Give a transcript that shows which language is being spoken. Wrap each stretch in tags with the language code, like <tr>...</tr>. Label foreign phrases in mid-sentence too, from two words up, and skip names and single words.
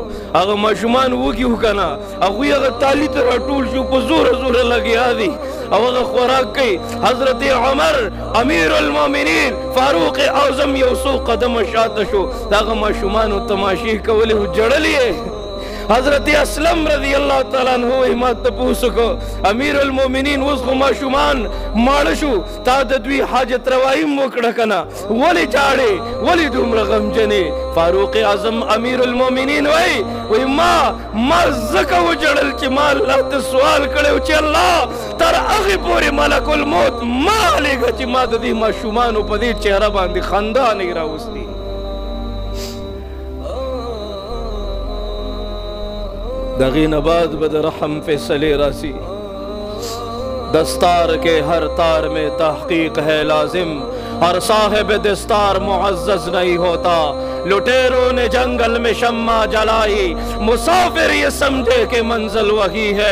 <ps>هغه ماشومان وږي وو که نه، هغوی هغه تالي ته راټول شو، په زوره زوره لګیا دي او هغه خوراک کوي. حضرت عمر امیر المؤمنین فاروق اعظم یو څو قدمه شاته شو، د هغه ماشومانو تماشې کولې و، ژړلې یې. حضرت اسلم</ps> <ar>رضی اللہ تعالیٰ عنہ</ar> <ps>ما تپوس کو امیر المؤمنین اوس خو ماشومان ماړه شو، تا د دوی حاجت روايي وکړه کنه، ولې جاړې ولې دومره غمجنې؟ فاروق اعظم امیر المؤمنین وایي ما ځکه وجړل چې ما الله ته سوال کړی چې الله تر هغې پورې ملک الموت ما هلېږه چې ما د دې ماشومانو په دې چهره باندې خندا نه راوستي.</ps> <ur>دغی نباد بد رحم فیصلے راسی، دستار کے ہر تار میں تحقیق ہے لازم، ہر صاحب دستار معزز نہیں ہوتا. لٹیروں نے جنگل میں شمع جلائی، مسافر یہ سمجھے کہ منزل وہی ہے.</ur>